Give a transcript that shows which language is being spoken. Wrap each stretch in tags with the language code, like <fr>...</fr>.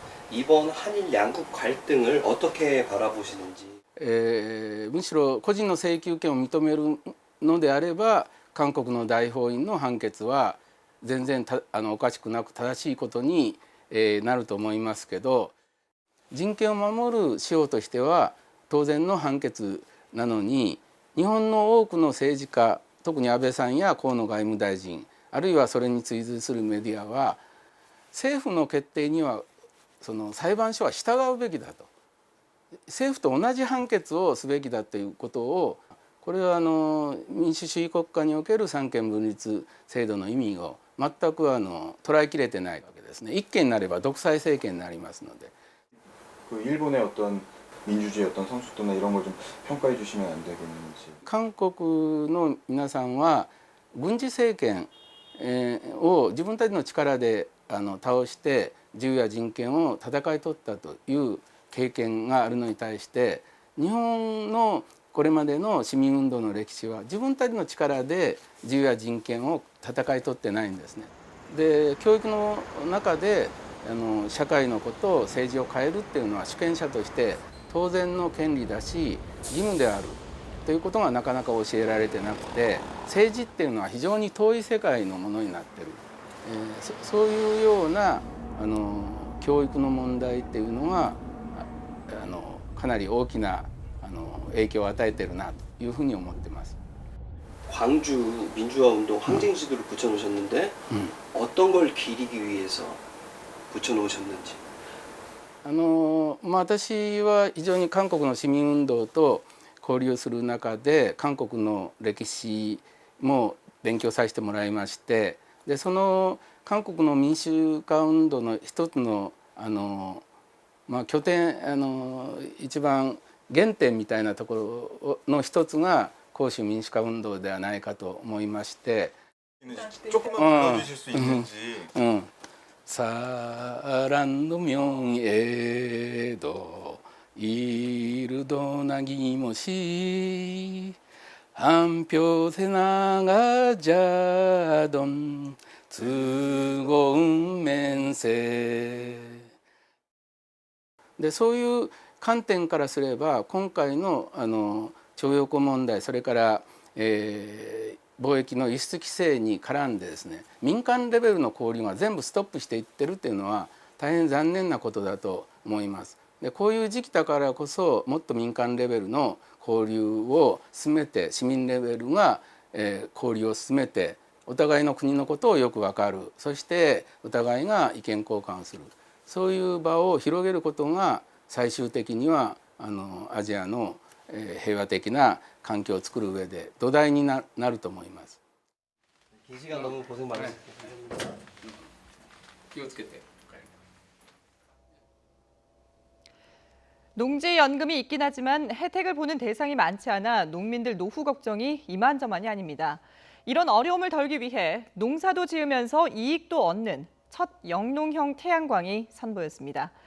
<ko>이번 한일 양국 갈등을 어떻게 바라보시는지.</ko> <ja>むしろ個人の請求権を認めるのであれば韓国の大法院の判決は全然おかしくなく正しいことに、なると思いますけど、人権を守る司法としては当然の判決なのに、日本の多くの政治家、特に安倍さんや河野外務大臣、あるいはそれに追随するメディアは政府の決定にはその裁判所は従うべきだと、政府と同じ判決をすべきだということを、これは民主主義国家における三権分立制度の意味を全く捉えきれてないわけですね。一権になれば独裁政権になりますので。</ja> <ko>그 일본의 어떤 민주주의 어떤 성숙도나 이런 걸 좀 평가해 주시면 안 되겠는지.</ko> <ja>韓国の皆さんは軍事政権を自分たちの力で倒して自由や人権を戦い取ったという経験があるのに対して、日本のこれまでの市民運動の歴史は自分たちの力で自由や人権を戦い取ってないんですね。で、教育の中で社会のことを政治を変えるっていうのは主権者として当然の権利だし義務であるということがなかなか教えられてなくて、政治っていうのは非常に遠い世界のものになってる、そういうような教育の問題っていうのはかなり大きな影響を与えてるなというふうに思ってます。</ja> <ko>광주 민주화 운동 항쟁 지도를 붙여놓으셨는데 어떤 걸 기리기 위해서 붙여놓으셨는지.</ko> <ja>私は非常に韓国の市民運動と交流する中で韓国の歴史も勉強させてもらいまして、でその韓国の民主化運動の一つの拠点一番原点みたいなところの一つが広州民主化運動ではないかと思いまして。</ja> <ko>조금만 불러주실 수 있는지. 사랑도 명예도 이르도 나기모시 한표세 나가자던 뜨거운 맹세.</ko> <ja>でそういう観点からすれば今回の徴用工問題、それから、貿易の輸出規制に絡んでですね、民間レベルの交流が全部ストップしていってるっていうのは大変残念なことだと思います。でこういう時期だからこそもっと民間レベルの交流を進めて、市民レベルが、交流を進めて、お互いの国のことをよく分かる、そしてお互いが意見交換する、そういう場を広げることが最終的にはアジアの平和的な環境を作る上で土台になると思います。</ja> <ko>긴 시간 너무 고생 많으셨습니다.</ko> <ja>気をつけて。</ja> <ko>농지연금이 있긴 하지만 혜택을 보는 대상이 많지 않아 농민들 노후 걱정이 이만저만이 아닙니다. 이런 어려움을 덜기 위해 농사도 지으면서 이익도 얻는 첫 영농형 태양광이 선보였습니다.</ko>